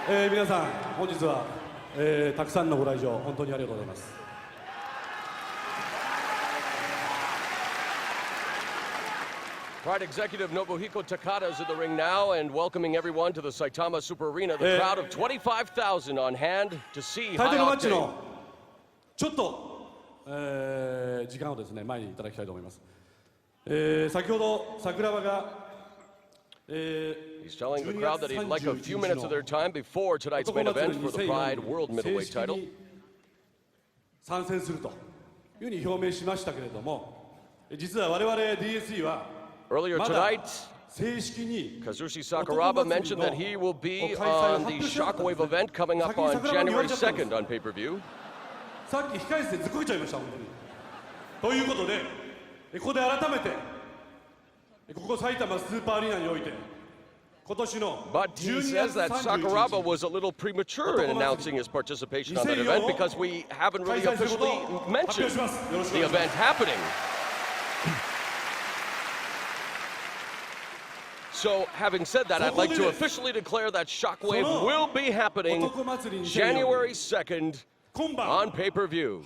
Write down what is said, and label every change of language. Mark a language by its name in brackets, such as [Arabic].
[Japanese] 皆さん、本日は、たくさんのご来場本当にありがとうございます。 [English] Pride executive Nobuhiko Takada is in the ring now and welcoming everyone to the Saitama Super Arena. The crowd of 25,000 on hand to see High Octane. [Japanese] ちょっと、時間をですね前にいただきたいと思います。先ほど桜庭が [English] He's telling the crowd that he'd like a few minutes of their time before tonight's main event for the Pride World Middleweight title. [Japanese] 参戦するというふうに表明しましたけれども、実は我々 DSE は [English] Earlier tonight, Kazushi Sakuraba mentioned that he will be on the Shockwave event coming up on January 2nd on pay-per-view. [Japanese] さっき控え室でずっこけちゃいました、本当に。ということで、ここで改めて、ここ埼玉スーパーアリーナにおいて、今年の [English] But he says that Sakuraba was a little premature in announcing his participation on that event because we haven't really officially mentioned the event happening. So, having said that, I'd like to officially declare that Shockwave will be happening January 2nd on pay-per-view.